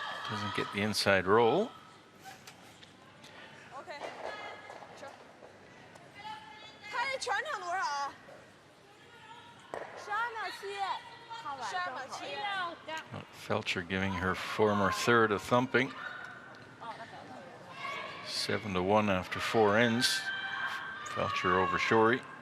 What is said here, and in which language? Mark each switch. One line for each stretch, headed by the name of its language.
English: Doesn't get the inside roll.
Chinese: OK， 他这全场多少啊？12秒7。 12秒7。
English: Felcher giving her former third a thumping. 7-1 after 4 ends. Felcher over Shorey.